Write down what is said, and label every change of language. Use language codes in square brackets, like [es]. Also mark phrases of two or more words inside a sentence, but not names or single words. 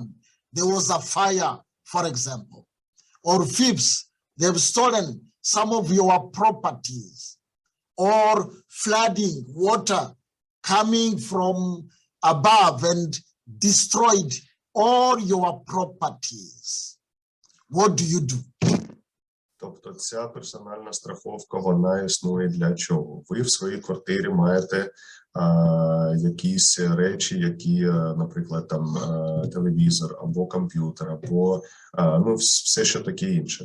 [en] There was a fire, for example, or thieves, they've stolen some of your properties, or flooding, water coming from above and destroyed all your properties. What do you do? [uk] Тобто ця персональна страховка, вона існує для чого? Ви в своїй квартирі маєте якісь речі, які, наприклад, там телевізор або комп'ютер, або все, що таке інше.